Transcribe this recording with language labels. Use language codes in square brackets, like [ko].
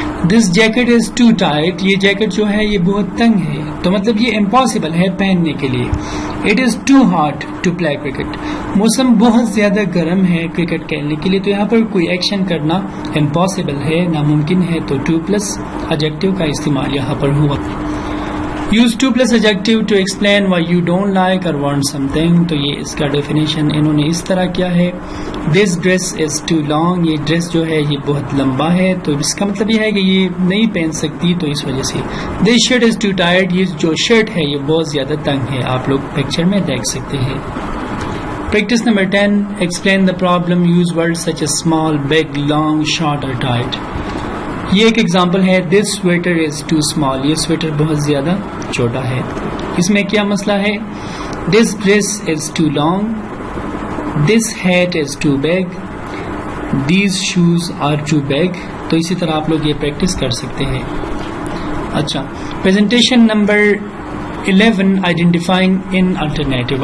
[en] this jacket is too tight, [ur] یہ jacket جو ہے یہ بہت تنگ ہے, تو مطلب یہ امپاسبل ہے پہننے کے لیے. [en] it is too hot to play cricket, [ur] موسم بہت زیادہ گرم ہے کرکٹ کھیلنے کے لیے, تو یہاں پر کوئی ایکشن کرنا امپاسبل ہے, ناممکن ہے, تو 2+ ایڈجیکٹو کا استعمال یہاں پر ہوا. [en] Use 2+ adjective to explain why you don't like or want something. [ur] تو یہ اس کا ڈیفینیشن انہوں نے اس طرح کیا ہے. [en] This dress is too long, [ur] یہ ڈریس جو ہے یہ بہت لمبا ہے, تو اس کا مطلب یہ ہے کہ یہ نہیں پہن سکتی, تو اس وجہ سے. [en] This shirt is too tight, [ur] یہ جو شرٹ ہے یہ بہت زیادہ تنگ ہے, آپ لوگ پکچر میں دیکھ سکتے ہیں. [en] Practice number 10, explain the problem, use words such as small, big, long, short or tight. [ur] یہ ایک ایگزامپل ہے. [en] this sweater is too small, [ur] یہ سویٹر بہت زیادہ چھوٹا ہے. اس میں کیا مسئلہ ہے؟ [en] This dress is too long, this hat is too big, these shoes are too big. [ur] تو اسی طرح آپ لوگ یہ پریکٹس کر سکتے ہیں. اچھا, پریزنٹیشن نمبر 11, [en] Identifying an alternative.